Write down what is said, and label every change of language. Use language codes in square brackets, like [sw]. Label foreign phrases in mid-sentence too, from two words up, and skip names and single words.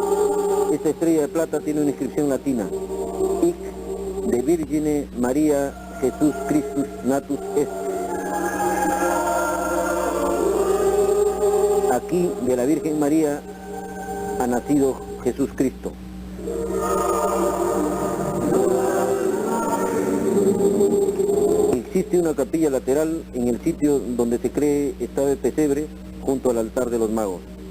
[es] Esta estrella de plata tiene una inscripción latina, [la] Hic de Virgine Maria Jesús Christus natus est. [es] Aquí de la Virgen María ha nacido Jesús Cristo. Existe una capilla lateral en el sitio donde se cree estaba el pesebre junto al altar de los magos.